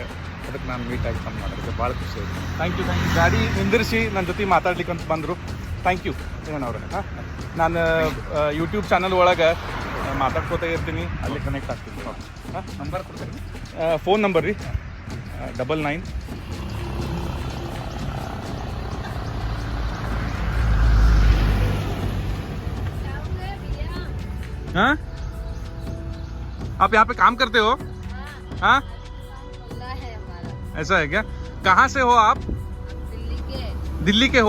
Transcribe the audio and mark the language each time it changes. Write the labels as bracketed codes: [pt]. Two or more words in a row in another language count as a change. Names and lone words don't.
[kn] ಅದಕ್ಕೆ ನಾನು ಮೀಟ್ ಆಗಿ ತಂದು ಮಾತಾಡಿದೆ, ಭಾಳ ಖುಷಿ ಆಯಿತು. [en] thank you. [kn] ಗಾಡಿ ನಿಂದಿರಿಸಿ ನನ್ನ ಜೊತೆ ಮಾತಾಡ್ಲಿಕ್ಕೆ ಅಂತ ಬಂದರು. [en] thank you [kn] ಈರಣ್ಣ ಅವ್ರೆ. ಹಾಂ, ನಾನು ಯೂಟ್ಯೂಬ್ ಚಾನಲ್ ಒಳಗೆ ಮಾತಾಡ್ಕೋತಾ ಇರ್ತೀನಿ, ಅಲ್ಲಿ ಕನೆಕ್ಟ್ ಆಗ್ತೀನಿ. ಹಾಂ, ನಂಬರ್ ಕೊಡ್ತೀನಿ, [en] phone number [kn] ರೀ 99. [hi] हाँ, आप यहाँ पे काम करते हो? हाँ, है हमारा। ऐसा है क्या? कहाँ से हो आप? दिल्ली के हो?